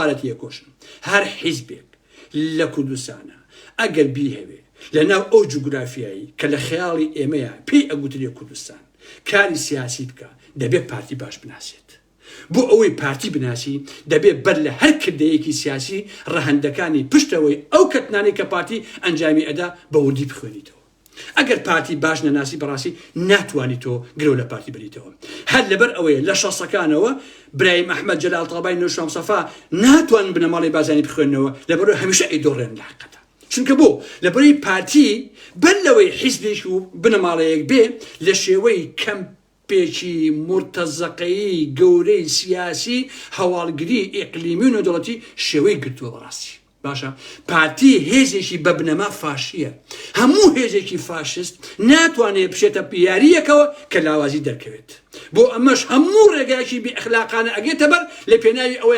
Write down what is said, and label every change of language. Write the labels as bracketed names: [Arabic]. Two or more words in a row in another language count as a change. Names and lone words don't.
[Central Kurdish] پارەتی یەکۆشن هەر حیزبێک لە کوردستانە ئەگەر بیهەوێ لەناو ئەو جوگرافیایی کە لە خەیاڵی ئێمەیە پێی ئەگوترێ کوردستان کاری سیاسی بکە دەبێت پارتی باش بناسێت بۆ ئەوەی پارتی بناسی دەبێت بەر لە هەر کردەیەکی سیاسی ڕەهەندەکانی پشتەوەی ئەو کەتنانی کە پارتی ئەنجامی ئەدا بە وردی بخوێنیتەوە ئەگەر پارتی باش نەناسی بەڕاستی ناتوانیت تۆ گرۆ لە پارتی بریتەوە هەر لەبەر ئەوەیە لە شەسەکانەوە برای محمد جلال طلبای نوشام صفا ناتوان بنەماڵی بازانی بخوێنەوە لەبەرەوە هەمیشە ئەیدۆڕێن لە حقەتە چونکە بۆ لەبەرەوەی پارتی بەر لەوەی حیزبێک و بنەماڵەیەک بێ لە شێوەی کەم پێچی مرتەزەقەیی گەورەی سیاسی هەواڵگری ئیقلیمی و نەدەوڵەتی شێوەی گرتووە بەڕاستی باشە پارتی هێزێکی بە بنەما فاشیە هەموو هێزێکی فاشست ناتوانێت بشێتە پیاریەکەوە کە لاوازی دەرکەوێت بۆ ئەمەش هەموو ڕێگایکی بێئەخلاقانە ئەگێتە بەر لە پێناوی ئەوەیە